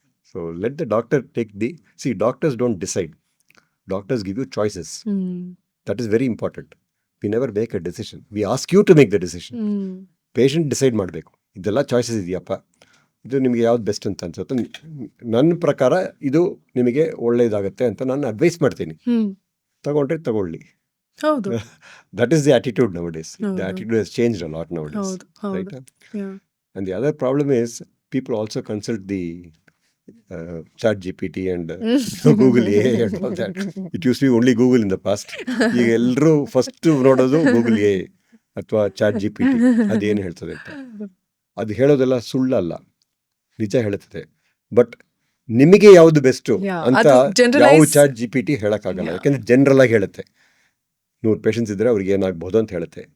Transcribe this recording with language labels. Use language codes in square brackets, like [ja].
[en] So let the doctor take doctors don't decide, doctors give you choices. That is very important. We never make a decision, we ask you to make the decision. [kn] Patient decide ಮಾಡಬೇಕು, ಇದೆಲ್ಲ choices ಇದೆಯಪ್ಪ, ಇದು ನಿಮಗೆ ಯಾವ್ದು best ಅಂತ ಅನ್ಸುತ್ತೆ, ನನ್ನ ಪ್ರಕಾರ ಇದು ನಿಮಗೆ ಒಳ್ಳೆಯದಾಗತ್ತೆ ಅಂತ ನಾನು ಅಡ್ವೈಸ್ ಮಾಡ್ತೀನಿ. ತಗೊಂಡ್ರೆ ತಗೊಳ್ಳಿ. [en] That is the attitude nowadays. The attitude has changed a lot nowadays. Right? And the other problem is people also consult the ChatGPT and Google AI and all that. It used to be only Google in the past. [kn] ಈಗ ಎಲ್ಲರೂ first ನೋಡೋದು Google AI ಅಥವಾ ChatGPT ಅದೇನು ಹೇಳ್ತದೆ ಅಂತ. ಅದು ಹೇಳೋದೆಲ್ಲ ಸುಳ್ಳಲ್ಲ, ನಿಜ ಹೇಳುತ್ತದೆ. ಬಟ್ ನಿಮಗೆ ಯಾವುದು ಬೆಸ್ಟು ಅಂತ ಯಾವ ChatGPT ಹೇಳಕ್ಕಾಗಲ್ಲ. ಯಾಕಂದ್ರೆ ಜನರಲ್ ಆಗಿ ಹೇಳುತ್ತೆ. 100 ಪೇಷಂಟ್ಸ್ ಇದ್ರೆ ಅವ್ರಿಗೆ ಏನಾಗ್ಬೋದು ಅಂತ ಹೇಳುತ್ತೆ.